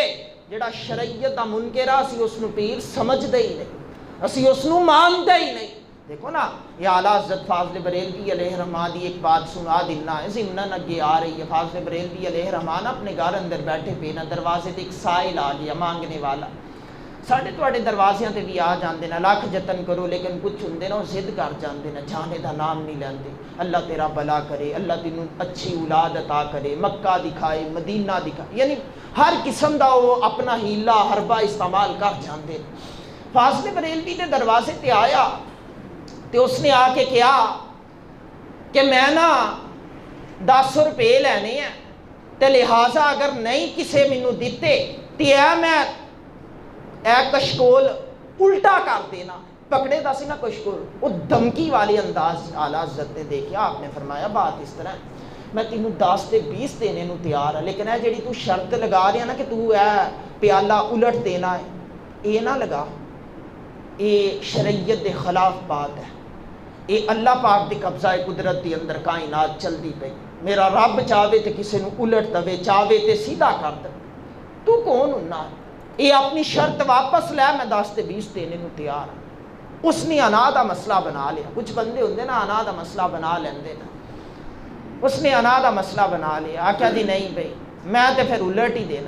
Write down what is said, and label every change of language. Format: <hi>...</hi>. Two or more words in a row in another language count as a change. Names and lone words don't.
<pa>جڑا شریعت دا منکر ہے اسی اس نو پیر سمجھدے ہی نہیں، اسی اس نو مانتے ہی نہیں۔ دیکھو نا، یہ اعلیٰ حضرت فاضل بریلوی علیہ رحمٰن دی ایک بات سنا دینا ہے، ضمناً اگے آ رہی ہے۔</pa> <ur>فاضل بریلوی علیہ رحمٰن اپنے گھر اندر بیٹھے پے نا، دروازے تے ایک سائل آ گیا مانگنے والا۔</ur> <pa>ساڑھے تواڈے دروازیاں تے بھی آ جاندے نا، لاکھ جتن کرو لیکن کچھ ہوندے نا وہ ضد کر جاندے نا، جانے دا نام نہیں لیندے۔ اللہ تیرا بھلا کرے، اللہ تینوں اچھی اولاد عطا کرے، مکہ دکھائے، مدینہ دکھائے، یعنی ہر قسم دا وہ اپنا ہیلا حربہ استعمال کر جاندے۔ فاضل بریلوی دے دروازے تے آیا تے اس نے آ کے کہا کہ میں نا 10 روپے لینے ہیں تے لہٰذا اگر نہیں کسے مینوں دیتے تے میں اے کشکول الٹا کر دینا۔</pa> <ur>پکڑے دا سی نا کشکول، وہ دھمکی والی انداز اعلیٰ حضرت نے دیکھا۔</ur> <pa>آپ نے فرمایا بات اس طرح ہے، میں تینوں 10 تے 20 دینے نو تیار ہے، لیکن اے جڑی تو شرط لگا رہی ہے نا کہ تو اے پیالہ الٹ دینا ہے، اے نہ لگا، اے شریعت دے خلاف بات ہے، اے اللہ پاک دی قبضہ قدرت دی اندر کائنات چل دی پئی۔ میرا رب چاہے تے کسے نو الٹ دے، چاہے تے سیدھا کر دے، تو کون ہونا ہے؟ اے اپنی شرط واپس لے، میں 10 تے 20 دینے نو تیار ہوں۔ اس نے انا دا مسئلہ بنا لیا۔ کچھ بندے ہوندے نا انا دا مسئلہ بنا لیندے نا، اس نے انا دا مسئلہ بنا لیا، آکھیا جی نہیں بھئی میں تے پھر الٹ ہی دینا۔</pa>